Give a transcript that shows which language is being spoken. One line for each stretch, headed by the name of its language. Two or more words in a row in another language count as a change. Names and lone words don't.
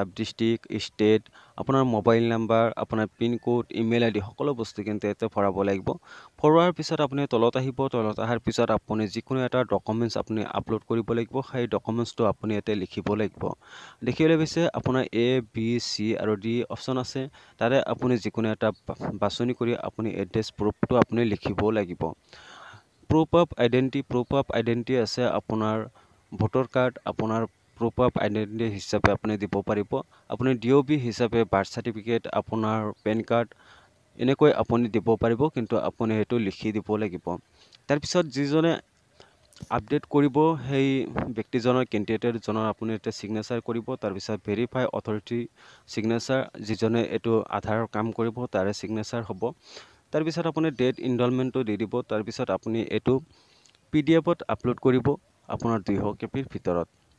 English: district state
Assamese: আপোনাৰ
English: mobile number
Assamese: আপোনাৰ
English: pin code email ID
Assamese: সকলো বস্তু কিন্তু এতে ভৰাব লাগিব ভৰোৱাৰ পিছত আপুনি তলত আহিব তলত আহাৰ পিছত আপুনি যিকোনো এটা ডকুমেন্টস আপুনি আপলোড কৰিব লাগিব সেই ডকুমেন্টসটো আপুনি এতে লিখিব লাগিব দেখিবলৈ পাইছে আপোনাৰ এ বি সি আৰু ডি অপচন আছে তাৰে আপুনি যিকোনো এটা বাছনি কৰি আপুনি এড্ৰেছ প্ৰুফটো আপুনি লিখিব লাগিব
English: proof of identity
Assamese: আছে আপোনাৰ ভোটাৰ কাৰ্ড আপোনাৰ
English: proof of identity
Assamese: হিচাপে আপুনি দিব পাৰিব আপুনি ডিওবি হিচাপে
English: birth certificate
Assamese: আপোনাৰ
English: PAN card
Assamese: এনেকৈ আপুনি দিব পাৰিব কিন্তু আপুনি হেতু লিখি দিব লাগিব তাৰ পিছত যিজনে আপডেট কৰিব সেই ব্যক্তিজনৰ ক্যান্ডিডেটৰ জনৰ আপুনি এটা সিগনেচাৰ কৰিব তাৰ পিছত
English: verify authority signature
Assamese: যিজনে এটো আধাৰৰ কাম কৰিব তাৰে সিগনেচাৰ হ'ব তাৰ পিছত আপুনি ডেট ইনৰলমেন্টটো দি দিব তাৰ পিছত আপুনি এটো পিডিএফত আপলোড কৰিব আপোনাৰ 200 কেপিৰ ভিতৰত